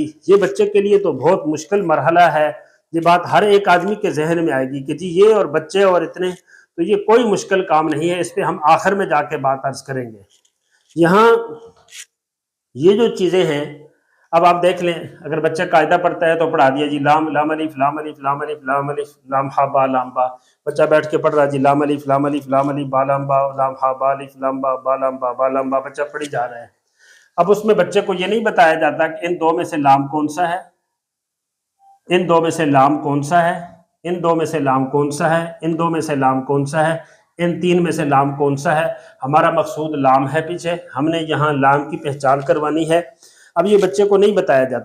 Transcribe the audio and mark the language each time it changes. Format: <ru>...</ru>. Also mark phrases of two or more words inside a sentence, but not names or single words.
<ur>یہ بچے کے لیے تو بہت مشکل مرحلہ ہے. یہ بات ہر ایک آدمی کے ذہن میں آئے گی کہ جی یہ اور بچے اور اتنے، تو یہ کوئی مشکل کام نہیں ہے. اس پہ ہم آخر میں جا کے بات عرض کریں گے. یہاں یہ جو چیزیں ہیں، اب آپ دیکھ لیں، اگر بچہ قاعدہ پڑھتا ہے تو پڑھا دیا جی لام لام الف لام الف لام الف لام الف لام ہا با لام با. بچہ بیٹھ کے پڑھ رہا جی لام الف لام الف لام الف با لام با لام ہا با الف لام با با لام با با لام با. بچہ پڑھی جا رہا ہے. اب اس میں بچے کو یہ نہیں بتایا جاتا کہ ان 2 میں سے لام کون سا ہے، ان 2 میں سے لام کون سا ہے، ان 2 میں سے لام کون سا ہے، ان 2 میں سے لام کون سا ہے، ان 3 میں سے لام کون سا ہے. ہمارا مقصود لام ہے. پیچھے ہم نے یہاں لام کی پہچان کروانی ہے. اب یہ بچے کو نہیں بتایا جاتا.</ur>